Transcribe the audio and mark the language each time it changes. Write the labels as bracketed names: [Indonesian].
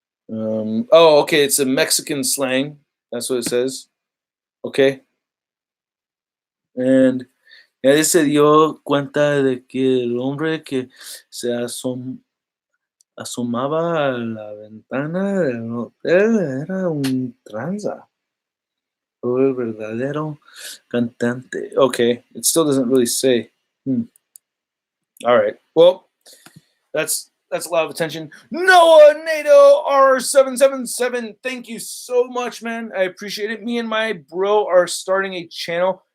[English] Okay, it's a Mexican slang. That's what it says. Okay. [Spanish] And él se dio cuenta de que el hombre que se asomaba a la ventana del hotel era un tranza. O el verdadero cantante. [English] Okay, it still doesn't really say. All right. Well, that's a lot of attention. Noah NATO R777. Thank you so much, man. I appreciate it. Me and my bro are starting a channel.